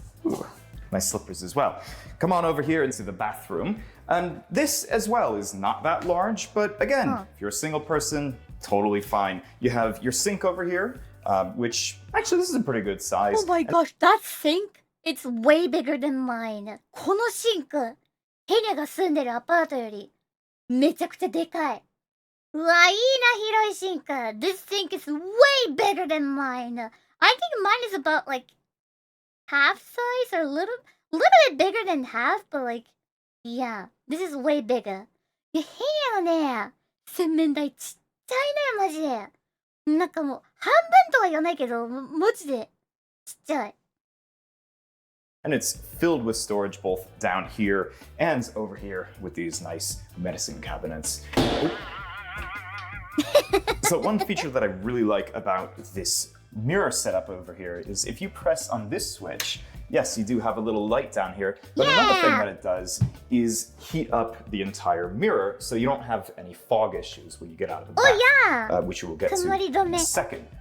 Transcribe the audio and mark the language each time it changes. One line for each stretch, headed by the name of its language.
English: Ooh, nice slippers as well. Come on over here into the bathroom. And this as well is not that large, but again, if you're a single person, totally fine. You have your sink over here, which actually this is a pretty good size. Oh my gosh, that sink? It's way bigger than mine.
Japanese: このシンク、ヘニャが住んでるアパートよりめちゃくちゃでかい。うわ、いいな、広いシンク。
English: This sink is way bigger than mine. I think mine is about like half size or a little bit bigger than half, but like, yeah, this is way bigger.
Japanese: で、ヘニャのね、洗面台ちっちゃいのよ、マジで。なんかもう、半分とは言わないけど、マジでちっちゃい。
English: And it's filled with storage both down here and over here with these nice medicine cabinets. So one feature that I really like about this mirror setup over here is if you press on this switch, yes, you do have a little light down here, but another thing that it does is heat up the entire mirror so you don't have any fog issues when you get out of the bath, which we will get to in a second.